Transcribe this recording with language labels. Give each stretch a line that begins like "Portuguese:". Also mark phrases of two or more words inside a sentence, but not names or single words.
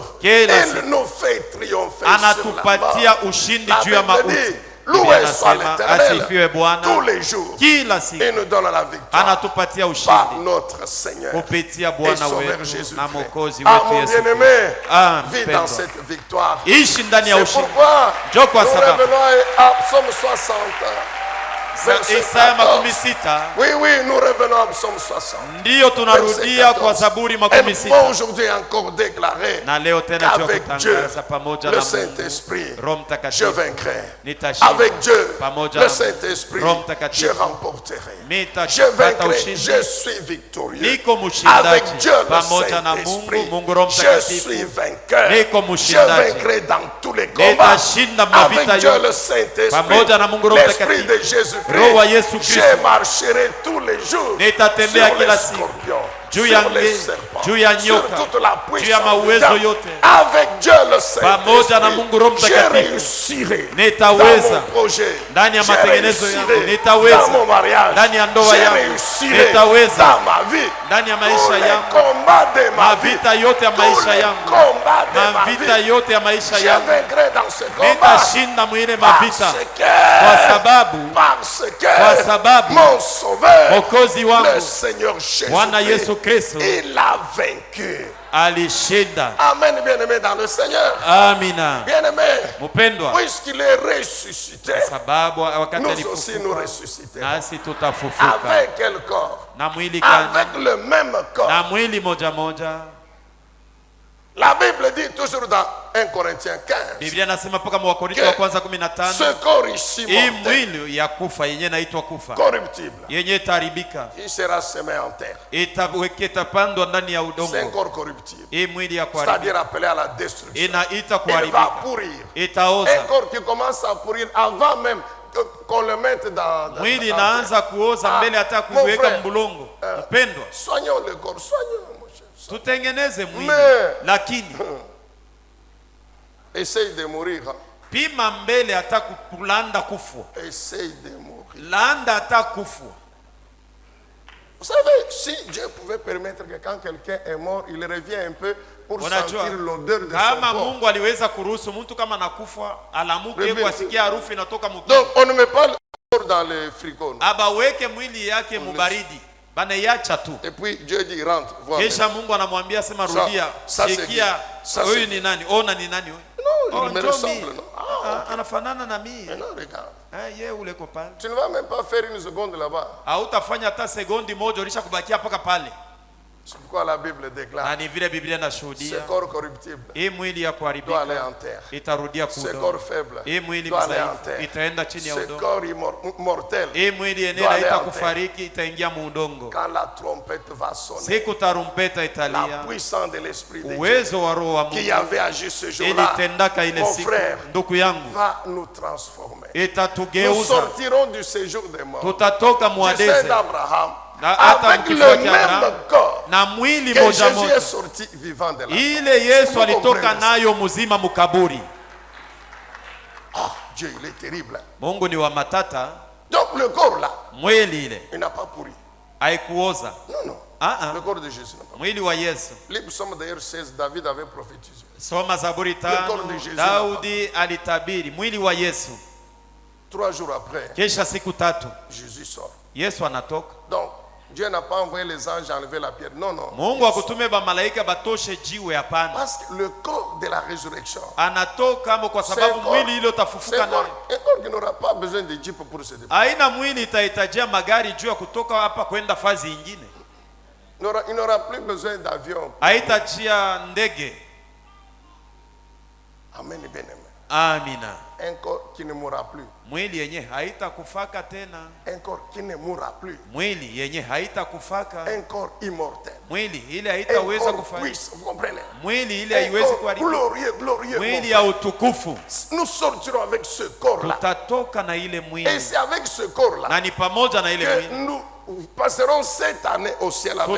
Swahili: kila
French: il
Swahili: siku
French: nous fait triompher sur la
Swahili: anatupatia
French: mort.
Swahili: ushindi
French: La
Swahili: juu ya
French: Bible
Swahili: mauti.
French: dit,
Swahili: Biblia
French: loué soit
Swahili: inasema
French: l'Éternel,
Swahili: asifiwe Bwana
French: tous les jours,
Swahili: kila siku,
French: il nous donne la victoire
Swahili: anatupatia
French: par
Swahili: ushindi
French: notre Seigneur
Swahili: kupitia
French: et
Swahili: Bwana
French: Sauveur
Swahili: wetu
French: Jésus-Christ. na Mwokozi Ah,
Swahili: wetu
French: mon
Swahili: Yesu
French: bien-aimé,
Swahili: Kristo. Ah,
French: vis
Swahili: mpendwa,
French: dans cette victoire.
Swahili: ishi ndani ya
French: C'est
Swahili: ushindi.
French: pourquoi
Swahili: Njoo kwa
French: nous
Swahili: sababu
French: revenons à Psaume 60. verset
Swahili: Isaya
French: 14.
Swahili: 60
French: Oui, oui, nous revenons à Psaume 60.
Swahili: ndiyo tunarudia kwa Zaburi
French: Et
Swahili: 60,
French: bon, aujourd'hui encore déclaré
Swahili: na leo tena
French: qu'avec Dieu,
Swahili: tunatangaza pamoja
French: le
Swahili: na Mungu
French: Saint-Esprit,
Swahili: Roho
French: je
Swahili: Mtakatifu
French: vaincrai.
Swahili: nitashinda.
French: Avec Dieu,
Swahili: Pamoja
French: le
Swahili: na
French: Saint-Esprit,
Swahili: Roho Mtakatifu,
French: je remporterai. Je
Swahili: nitapata
French: vaincrai,
Swahili: ushindi.
French: je suis victorieux.
Swahili: Niko
French: Avec
Swahili: mshindaji
French: Dieu, le
Swahili: pamoja na Mungu,
French: Saint-Esprit,
Swahili: Mungu Roho
French: je
Swahili: Mtakatifu.
French: suis vainqueur.
Swahili: Niko
French: Je
Swahili: mshindaji.
French: vaincrai dans tous les combats.
Swahili: Nitashinda mavita
French: Avec Dieu,
Swahili: yote.
French: le Saint-Esprit,
Swahili: Pamoja na Mungu Roho
French: l'Esprit de
Swahili: Mtakatifu. Roho wa Yesu
French: Jésus-Christ,
Swahili: Kristo.
French: je marcherai tous les jours
Swahili: Nitatembea
French: sur les
Swahili: kila siku
French: scorpions,
Swahili: juu ya
French: sur les
Swahili: nge,
French: serpents,
Swahili: juu ya
French: sur
Swahili: nyoka,
French: toute la
Swahili: juu ya
French: puissance du
Swahili: mawezo
French: diable.
Swahili: yote.
French: Avec Dieu, le
Swahili: Pamoja na Mungu Roho
French: Saint-Esprit, je
Swahili: Mtakatifu.
French: réussirai
Swahili: Nitaweza.
French: dans mon projet.
Swahili: Ndani ya
French: Je
Swahili: matengenezo yangu.
French: réussirai
Swahili: Nitaweza.
French: dans mon mariage.
Swahili: Ndani ya ndoa
French: Je
Swahili: yangu.
French: réussirai
Swahili: Nitaweza.
French: dans ma vie.
Swahili: ndani ya
French: Tous
Swahili: maisha
French: les
Swahili: yangu,
French: combats de ma vie.
Swahili: mavita yote ya
French: Tous
Swahili: maisha
French: les
Swahili: yangu,
French: combats de ma
Swahili: mavita
French: vie.
Swahili: yote ya maisha
French: Je
Swahili: yangu
French: vaincrai dans ce combat.
Swahili: nitashinda mwile mavita, kwa
French: Parce
Swahili: kwa
French: que
Swahili: sababu
French: mon sauveur,
Swahili: Mwokozi
French: le
Swahili: wangu
French: Seigneur
Swahili: Bwana Yesu
French: Jésus-Christ,
Swahili: Kristo
French: il a vaincu.
Swahili: alishinda.
French: Amen, bien-aimé dans le Seigneur.
Swahili: Amina.
French: Bien-aimé,
Swahili: Mpendwa,
French: puisqu'il est ressuscité,
Swahili: sababu wakati
French: nous aussi nous
Swahili: alifufuka
French: ressusciterons.
Swahili: nasi tutafufuka
French: Avec quel corps?
Swahili: na mwili gani?
French: Avec le même corps.
Swahili: Na mwili moja moja.
French: La Bible dit toujours dans 1 Corinthiens 15
Swahili: Biblia nasema mpaka Wakorintho wa kwanza 15,
French: ce corps ici
Swahili: hii
French: mortel,
Swahili: mwili ya kufa yenye inaitwa kufa,
French: corruptible,
Swahili: yenye itaharibika,
French: il sera semé en terre.
Swahili: itapandwa ndani ya
French: C'est un
Swahili: udongo.
French: corps corruptible,
Swahili: Hii mwili ya kuharibika
French: c'est-à-dire appelé à la destruction.
Swahili: inaita
French: Il va
Swahili: kuharibika,
French: pourrir. Un
Swahili: itaoza.
French: corps qui commence à pourrir avant même qu'on le mette dans
Swahili: Mwili
French: dans-
Swahili: inaanza kuoza mbele hata
French: mon
Swahili: kuiweka
French: frère,
Swahili: mbulongo. Mpendwa,
French: Soignons le corps, soignons, mon cher.
Swahili: tutengeneze mwili,
French: Mais-
Swahili: lakini
French: Essaye de mourir. Hein.
Swahili: pima mbele hata kulanda kufwa,
French: Essaye de mourir.
Swahili: landa hata kufwa.
French: Vous savez, si Dieu pouvait permettre que quand quelqu'un est mort, il revient un peu pour sentir l'odeur de son
Swahili: kama
French: corps.
Swahili: Mungu aliweza kuruhusu mtu kama nakufa alamuke kusikia harufu inatoka mtu.
French: Donc on ne met pas le corps dans le frigo.
Swahili: Abaweke mwili yake mubaridi. Banaiacha tu.
French: Et puis Dieu dit rentre, vois.
Swahili: Kisha Mungu anamwambia sema rudia. Sikia huyu ni nani? Ona ni nani huyu?
French: Non, il me ressemble, non?
Swahili: Anafanana na mimi.
French: Non, regarde.
Swahili: Yeye ule ko pale.
French: Tu ne vas même pas faire une seconde là-bas.
Swahili: Hautafanya hata sekondi moja ulisha kubakia paka pale.
French: C'est pourquoi la Bible déclare.
Swahili: Ni vile Biblia inashuhudia.
French: Ce corps corruptible.
Swahili: Hii mwili ya kuharibika
French: doit aller en terre.
Swahili: Itarudia
French: Ce corps faible.
Swahili: Hii mwili
French: doit aller en
Swahili: mzaifu
French: terre.
Swahili: itaenda chini ya
French: Ce
Swahili: udongo.
French: corps mortel.
Swahili: Hii mwili yenyewe haitakufariki itaingia mu udongo.
French: Quand la trompette va sonner.
Swahili: Siku tarumpeta italia.
French: La puissance de l'esprit de Dieu.
Swahili: Uwezo wa roho wa Mungu.
French: Qui avait agi ce jour-là.
Swahili: Ilitendaka ile siku. Ndugu yangu.
French: Va nous transformer.
Swahili: Itatugeuza.
French: Nous sortirons du séjour des morts.
Swahili: Tutatoka muadeze.
French: Je sais d'Abraham. Avec le même corps
Swahili: na mwili
French: que
Swahili: moja
French: Jésus
Swahili: moja
French: est sorti vivant de la
Swahili: ile Yesu alitoka nayo mzima mukaburi.
French: Dieu, il est terrible.
Swahili: Mungu ni wa matata.
French: Donc le corps là,
Swahili: mwili ile
French: il n'a pas pourri.
Swahili: Haikuoza.
French: Non. Le corps de Jésus n'a pas pourri.
Swahili: Mwili wa Yesu.
French: Les psaumes d'ailleurs 16, David avait prophétisé.
Swahili: Soma Zaburi 5, Daudi alitabiri mwili wa Yesu.
French: 3 jours après,
Swahili: kisha siku 3
French: Jésus sort.
Swahili: Yesu anatoka.
French: Donc Dieu n'a pas envoyé les anges enlever la pierre. Non.
Swahili: Mungu akutume ba malaika batoshe jiwe, hapana.
French: Parce que le corps de la résurrection.
Swahili: Anatoka kwa sababu mwili ile utafufuka nayo.
French: Un corps qui n'aura pas besoin de jeep pour se déplacer.
Swahili: Haina mwili itahitajia magari juu ya kutoka hapa kwenda fazi nyingine.
French: Il n'aura plus besoin d'avion.
Swahili: Haitachia ndege.
French: Amen, bien-aimé.
Swahili: Amina.
French: Un corps qui ne mourra plus.
Swahili: Mwili yenye haitakufaka tena.
French: Un corps qui ne mourra plus.
Swahili: Mwili yenye haitakufaka.
French: Un corps immortel.
Swahili: Mwili ile haitaweza kufariki.
French: Vous comprenez?
Swahili: Mwili ile haiwezi kuharibika.
French: Glorieux.
Swahili: Mwili ya utukufu.
French: Nous sortirons avec ce corps là.
Swahili: Tutatoka na ile mwili.
French: Et c'est avec ce corps là.
Swahili: Na ni pamoja na ile mwili.
French: Nous passerons 7 années au ciel avec